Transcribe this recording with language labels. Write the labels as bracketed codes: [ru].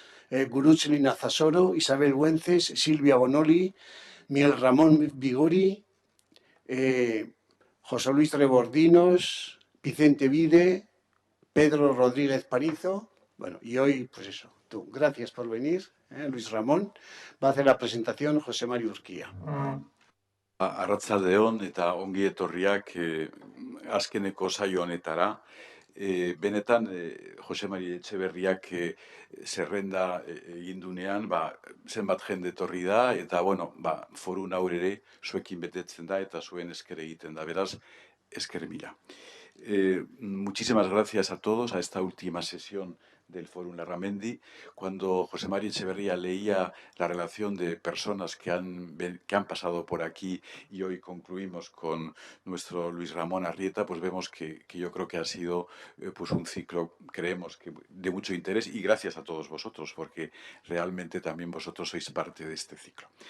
[es] Gurutzli Nazasoro, Isabel Güences, Silvia Bonoli, Miguel Ramón Vigori, José Luis Rebordinos, Vicente Vide, Pedro Rodríguez Parizo. Bueno, y hoy, pues eso, tú. Gracias por venir, Luis Ramón. Va a hacer la presentación José Mario Urquía. [eu] Arratsaldeon eta ongi etorriak azkeneko saio honetara. Benetan, Jose Mari Etxeberriak zerrenda egin dunean, zenbat jende etorri da, eta, bueno, foru naur ere zuekin betetzen da, eta zuen esker egiten da. Beraz, esker mila. [es] Muchísimas gracias a todos a esta última sesión del Fórum Larramendi. Cuando José María Echeverría leía la relación de personas que han pasado por aquí y hoy concluimos con nuestro Luis Ramón Arrieta, pues vemos que yo creo que ha sido pues un ciclo, creemos, que de mucho interés, y gracias a todos vosotros, porque realmente también vosotros sois parte de este ciclo.